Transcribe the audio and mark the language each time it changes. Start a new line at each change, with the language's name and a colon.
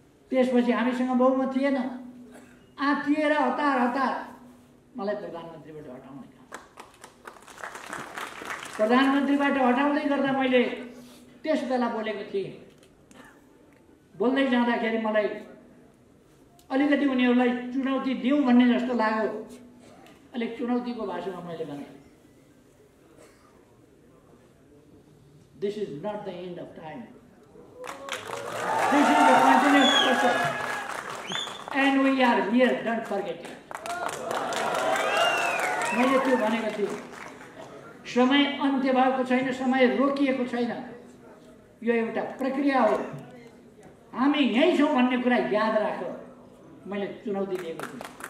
Nepali: त्यसपछि हामीसँग बहुमत थिएन, आत्तिएर हतार मलाई प्रधानमन्त्रीबाट हटाउने काम। प्रधानमन्त्रीबाट हटाउँदै गर्दा मैले त्यस बेला बोलेको थिएँ। बोल्दै जाँदाखेरि मलाई अलिकति उनीहरूलाई चुनौती दिउँ भन्ने जस्तो लाग्यो। अलिक चुनौतीको भाषामा मैले भने,
English: This is not the end of time. This is the continuous process. And we are here, don't forget it.
Nepali: मैले त्यो भनेको थिएँ। समय अन्त्य भएको छैन, समय रोकिएको छैन। यो एउटा प्रक्रिया हो। हामी यही छौँ भन्ने कुरा याद राख। मैले चुनौती दिएको थिएँ।